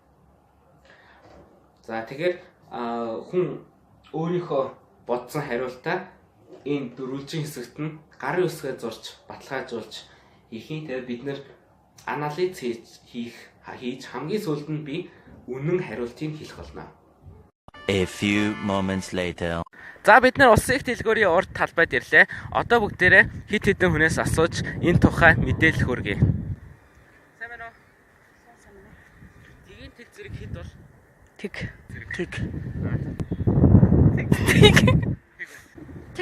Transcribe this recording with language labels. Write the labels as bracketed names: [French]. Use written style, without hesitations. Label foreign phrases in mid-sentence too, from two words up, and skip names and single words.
[Mongolian] За, тэгэхээр хүн өөрийнхөө бодсон хариултаа энэ дөрвөлжин хэсэгт нь гарын үсгээ зурч, баталгаажуулж хийхин. Тэгээд бид нэр анализ хийж хамгийн сүүлд нь би үнэн хариултыг хэлэх болно. [English] A few moments later. [Mongolian] За, бид нар улсын их дэлгүүрийн урд талбайд ирлээ. Одоо бүгдээрээ хит хитэн хүнээс асууж энэ тухай мэдээлэл хүргэе. Сайн байна уу? Сайн байна. Тгийн тэг зэрэг хэд бол? Тэг. Тэг.